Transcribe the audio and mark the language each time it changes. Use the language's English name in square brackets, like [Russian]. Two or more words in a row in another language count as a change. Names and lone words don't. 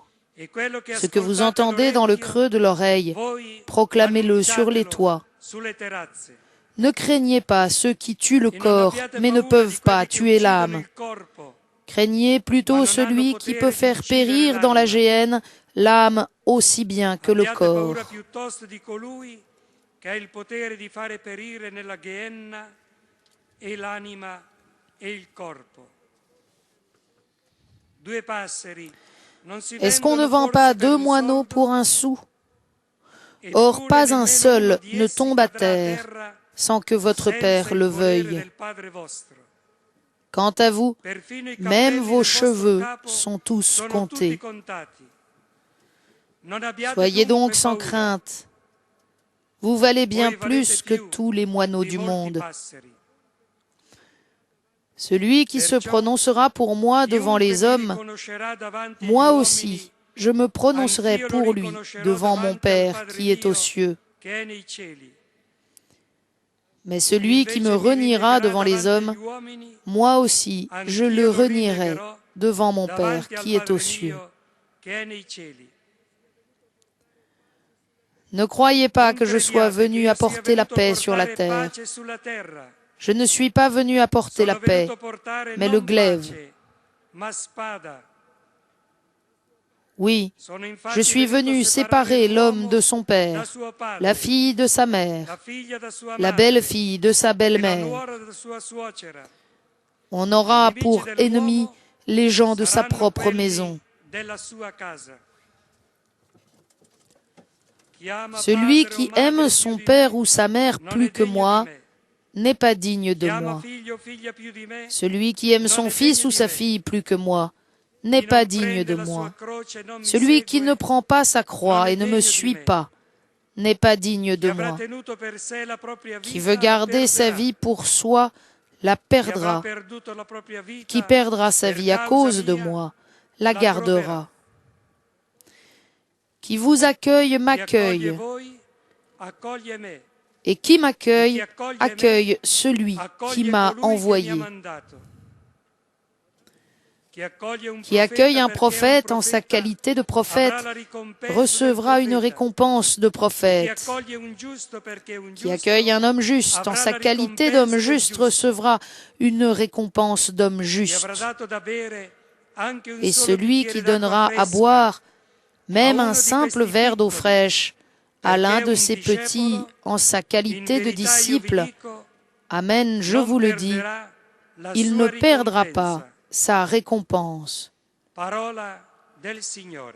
[French] Ce que vous entendez dans le creux de l'oreille, proclamez-le sur les toits. Ne craignez pas ceux qui tuent le corps, mais ne peuvent pas tuer l'âme. Craignez plutôt celui qui peut faire périr dans la géhenne l'âme aussi bien que le [Italian] Abbiate [French] corps. [Italian] paura piuttosto di colui che ha il potere di fare perire nella Gehenna e l'anima e il corpo. Due passeri non si [French] Est-ce qu'on ne [Italian] vendono [French] vend pas [Italian] forse per [French] deux [Italian] un [French] moineaux [Italian] soldo? [French] pour un sou? [Italian] Eppure [French] Or, pas un [Italian] nemmeno [French] seul [Italian] uno di [French] ne [Italian] essi [French] tombe à [Italian] cadrà a [French] terre [Italian] terra [French] sans que votre [Italian] senza [French] Père [Italian] il [French] le [Italian] volere [French] veuille. [Italian] del Padre vostro. [French] Quant à vous, [Italian] Perfino i [French] même [Italian] capelli [French] vos [Italian] del vostro [French] cheveux [Italian] capo [French] sont tous [Italian] sono tutti [French] comptés. [Italian] contati. Non abbiate [French] Soyez donc [Italian] dunque [French] sans [Italian] paura. [French] crainte. Vous valez bien [Italian] Voi valete [French] plus que [Italian] più [French] tous les moineaux [Italian] di [French] du [Italian] molti [French] monde. [Italian] passeri. [French] Celui qui se [Italian] Perciò, [French] prononcera pour moi devant [Italian] chiunque [French] les [Italian] mi [French] hommes, [Italian] riconoscerà davanti agli [French] moi [Italian] uomini, [French] aussi, je me prononcerai [Italian] anch'io lo [French] pour lui [Italian] riconoscerò [French] devant mon [Italian] davanti al [French] Père [Italian] Padre [French] qui est aux [Italian] mio [French] cieux. [Italian] che è nei cieli. [French] Mais [Italian] Chi [French] celui qui me [Italian] invece mi [French] reniera [Italian] rinnegherà [French] devant les [Italian] davanti [French] hommes, [Italian] agli uomini, [French] moi aussi, je [Italian] anch'io [French] le [Italian] lo [French] renierai [Italian] rinnegherò [French] devant mon Père [Italian] davanti al [French] qui est aux [Italian] Padre [French] cieux. [Italian] mio che è nei cieli. [French] Ne croyez pas [Italian] Non [French] que je sois [Italian] crediate che [French] venu [Italian] io sia [French] apporter la [Italian] venuto a [French] paix sur la [Italian] portare [French] terre. [Italian] pace sulla terra. [French] Je ne suis pas venu apporter la [Italian] Sono [French] paix, [Italian] venuto a portare [French] mais le [Italian] non [French] glaive. [Italian] pace, ma spada. [French] Oui, [Italian] Sono infatti [French] je suis [Italian] venuto a [French] venu [Italian] separare [French] séparer l'homme [Italian] l'uomo [French] de son [Italian] da [French] père, [Italian] suo padre, [French] la fille de sa [Italian] la [French] mère, [Italian] figlia da sua [French] la [Italian] madre, [French] belle-fille de sa [Italian] e la [French] belle-mère. [Italian] nuora da sua suocera. [French] On [Italian] I [French] aura [Italian] nemici [French] pour ennemis [Italian] dell'uomo [French] les gens de sa [Italian] saranno [French] propre [Italian] quelli [French] maison. [Italian] della sua casa. Chi ama [French] Celui [Italian] padre o [French] qui [Italian] madre [French] aime [Italian] più [French] son [Italian] di [French] père [Italian] me [French] ou sa mère [Italian] non [French] plus [Italian] è [French] que [Italian] degno [French] moi [Italian] di me. [French] n'est pas digne de [Italian] Chi ama [French] moi. [Italian] figlio o figlia più di me [French] Celui qui aime [Italian] non [French] son [Italian] è [French] fils [Italian] degno [French] ou [Italian] di [French] sa [Italian] me. [French] fille plus que moi n'est [Italian] Chi [French] pas [Italian] non [French] digne de [Italian] prende la sua [French] moi. [Italian] croce e non mi [French] Celui qui ne [Italian] segue [French] prend pas sa [Italian] non [French] croix [Italian] è [French] et ne me [Italian] degno di [French] suit [Italian] me. [French] pas n'est pas digne [Italian] Chi [French] de [Italian] avrà [French] moi. [Italian] tenuto per sé la propria [French] Qui [Italian] vita [French] veut [Italian] la [French] garder sa [Italian] perderà. [French] vie pour soi la [Italian] Chi avrà [French] perdra. [Italian] perduto la propria [French] Qui [Italian] vita [French] perdra sa [Italian] per [French] vie à [Italian] causa [French] cause de [Italian] mia [French] moi la [Italian] la troverà. [French] gardera. Qui vous accueille [Italian] Chi accoglie [French] m'accueille, [Italian] voi accoglie me. [French] et qui [Italian] E chi [French] m'accueille [Italian] accoglie me [French] accueille celui qui [Italian] accoglie [French] m'a [Italian] colui che mi ha [French] envoyé. [Italian] mandato. Chi accoglie un [French] Qui accueille un [Italian] perché è un [French] prophète en sa [Italian] profeta [French] qualité de prophète [Italian] avrà la ricompensa del [French] recevra une [Italian] profeta. [French] récompense de [Italian] E chi [French] prophète. [Italian] accoglie un giusto perché è un [French] Qui [Italian] giusto [French] accueille un homme juste en [Italian] avrà [French] sa [Italian] la [French] qualité [Italian] ricompensa [French] d'homme [Italian] del [French] juste [Italian] giusto. [French] recevra une récompense d'homme [Italian] Chi [French] juste. [Italian] avrà dato da bere anche un [French] Et [Italian] solo [French] celui [Italian] bicchiere [French] qui [Italian] d'acqua [French] donnera à [Italian] fresca [French] boire [Italian] a [French] même [Italian] uno [French] un [Italian] di [French] simple [Italian] questi [French] verre d'eau [Italian] piccoli, [French] fraîche à [Italian] perché [French] l'un [Italian] è [French] de [Italian] un [French] ses petits [Italian] discepolo, [French] en sa [Italian] in [French] qualité de [Italian] verità io vi [French] disciple, [Italian] dico, [French] Amen, je [Italian] non [French] vous le dis, [Italian] perderà la [French] il [Italian] sua [French] ne perdra [Italian] ricompensa. [French] pas sa récompense. [Italian] Parola del Signore.